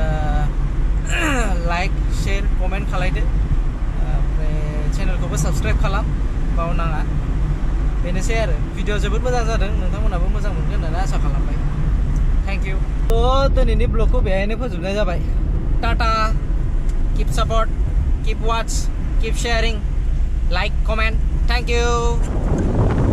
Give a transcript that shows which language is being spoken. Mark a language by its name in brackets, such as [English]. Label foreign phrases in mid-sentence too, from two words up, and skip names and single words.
[English] like share comment [Bodo] खालायदो ओमफ्राय चेनेलखौबो साबस्क्राइब खालाम बावनाङा बेनोसै आरो भिडिअ जोबोद मोजां जादों नोंथांमोनाबो मोजां मोनगोन होननानै आसा खालामबाय [English] thank you [Bodo] थ' दिनैनि ब्लगखौ बेहायनो फोजोबनाय जाबाय टाटा [English] keep support keep watch, keep sharing, like, comment. Thank you.